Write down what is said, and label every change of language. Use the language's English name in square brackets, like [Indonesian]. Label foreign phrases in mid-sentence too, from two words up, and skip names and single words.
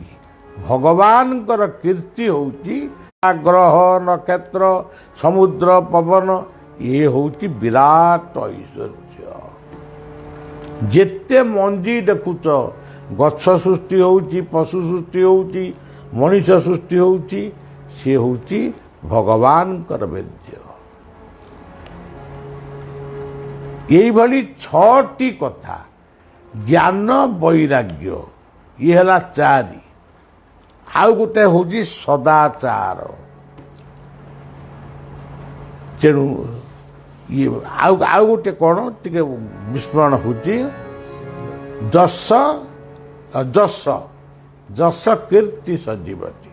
[Odia] ଭଗବାନଙ୍କର କୀର୍ତ୍ତି ହେଉଛି ଗ୍ରହ ନକ୍ଷତ୍ର ସମୁଦ୍ର ପବନ, ଇଏ ହେଉଛି ବିରାଟ ଐଶ୍ୱର୍ଯ୍ୟ। ଯେତେ ମଞ୍ଜି ଦେଖୁଛ, ଗଛ ସୃଷ୍ଟି ହେଉଛି, ପଶୁ ସୃଷ୍ଟି ହେଉଛି, ମଣିଷ ସୃଷ୍ଟି ହେଉଛି, ସିଏ ହେଉଛି ଭଗବାନଙ୍କର ବୀର୍ଯ୍ୟ। ଏଇଭାବେ 6ଟି କଥା জ্ঞাନ ବୈରାଗ୍ୟ ଇଏ ହେଲା 4। ଆଉ ଗୋଟେ ହେଉଛି ସଦାଚାର। ତେଣୁ ଇଏ ଆଉ ଗୋଟେ କ'ଣ ଟିକେ ବିସ୍ମରଣ ହେଉଛି ଯଶ ଯଶ ଯଶ କୀର୍ତ୍ତି ସଜୀବତି।